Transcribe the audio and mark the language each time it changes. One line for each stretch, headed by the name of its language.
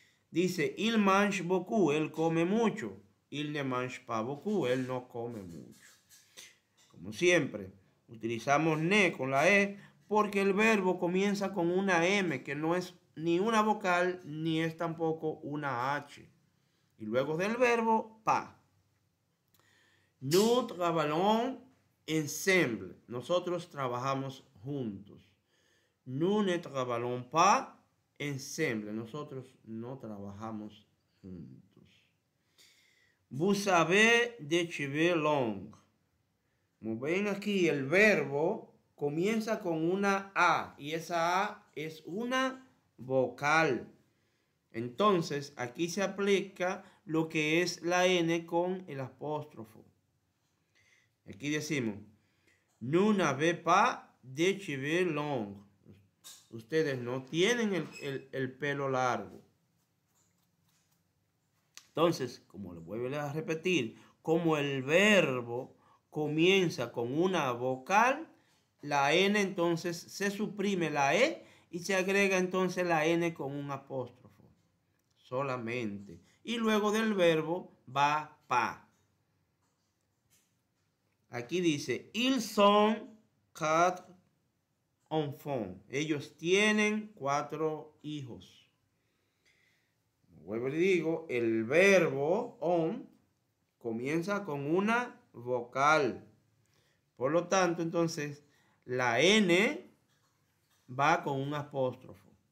Spanish: Dice,
French: il mange beaucoup,
Spanish: él come mucho.
French: Il ne mange pas beaucoup,
Spanish: él no come mucho. Como siempre, utilizamos ne con la e porque el verbo comienza con una m, que no es ni una vocal ni es tampoco una h. Y luego del verbo, pa.
French: Nous travaillons ensemble.
Spanish: Nosotros trabajamos juntos.
French: Nous ne travaillons pas ensemble.
Spanish: Nosotros no trabajamos juntos.
French: Vous avez des cheveux longs.
Spanish: Como ven aquí, el verbo comienza con una A y esa A es una vocal. Entonces, aquí se aplica lo que es la N con el apóstrofo. Aquí decimos,
French: nous n'avez pas de cheveux longs.
Spanish: Ustedes no tienen el pelo largo. Entonces, como les vuelvo a repetir, como el verbo comienza con una vocal, la N entonces se suprime la E y se agrega entonces la N con un apóstrofo. Solamente. Y luego del verbo va pa. Aquí dice,
French: ils sont 4 enfants.
Spanish: Ellos tienen 4 hijos. Vuelvo y digo, el verbo on comienza con una vocal. Por lo tanto, entonces, la N va con un apóstrofo.